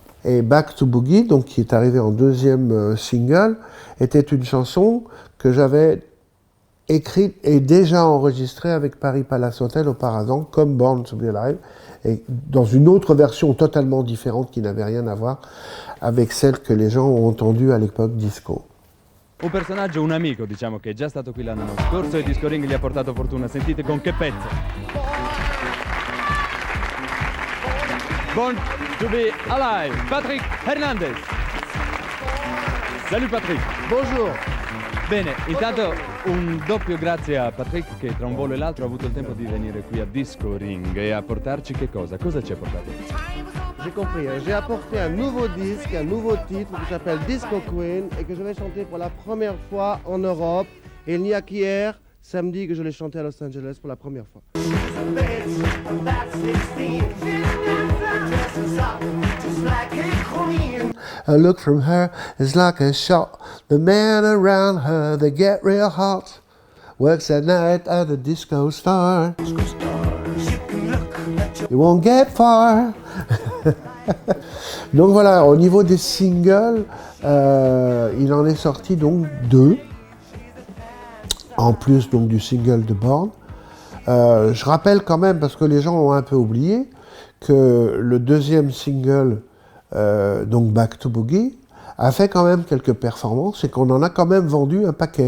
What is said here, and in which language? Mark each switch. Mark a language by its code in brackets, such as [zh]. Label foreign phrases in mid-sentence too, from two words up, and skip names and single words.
[fr] Et Back to Boogie, donc qui est arrivé en deuxième single, était une chanson que j'avais écrite et déjà enregistrée avec Paris Palace Hotel auparavant, comme Born to Be Alive, et dans une autre version totalement différente qui n'avait rien à voir avec celle que les gens ont entendue à l'époque disco. [it] Un personaggio, un amico, diciamo, che è già stato qui l'anno scorso e Disco Ring gli ha portato fortuna. Sentite con che pezzo. Born to Be Alive, Patrick Hernandez. [fr] Salut Patrick. Bonjour. [it] Bene, intanto un doppio grazie a Patrick che tra un volo e l'altro ha avuto il tempo di venire qui a Disco Ring e a portarci che cosa? Cosa ci ha portato? [fr] J'ai compris, j'ai apporté un nouveau disque, un nouveau titre qui s'appelle Disco Queen et que je vais chanter pour la première fois en Europe. Et il n'y a qu'hier, samedi, que je l'ai chanté à Los Angeles pour la première fois. [en] A look from her is like a shot. The men around her, they get real hot. Works at night at the disco star. You won't get far. [fr] Donc voilà, au niveau des singles, il en est sorti donc 2. En plus donc du single de Born. Je rappelle quand même, parce que les gens ont un peu oublié, que le deuxième single, donc Back to Boogie, a fait quand même quelques performances et qu'on en a quand même vendu un paquet.